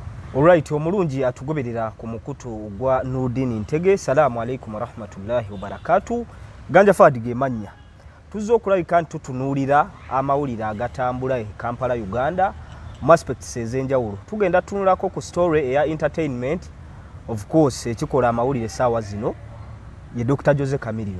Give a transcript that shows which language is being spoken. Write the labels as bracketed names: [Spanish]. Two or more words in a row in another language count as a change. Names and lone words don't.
[Ganda] Alright, omulungi atugoberera ku mukutu gwa Nurdin Ntege. [Arabic] السلام عليكم ورحمة الله وبركاته. [Ganda] Ganja Fadige manya. Tuzzo okulabika nti tutunuulira amawulire agatambula e Kampala, Uganda mu aspects ez'enjawulo. Tugenda tunulako ku story eya entertainment, [English] of course [Ganda] ekikola amawulire saawa zino ye Dr. Jose Chameleone.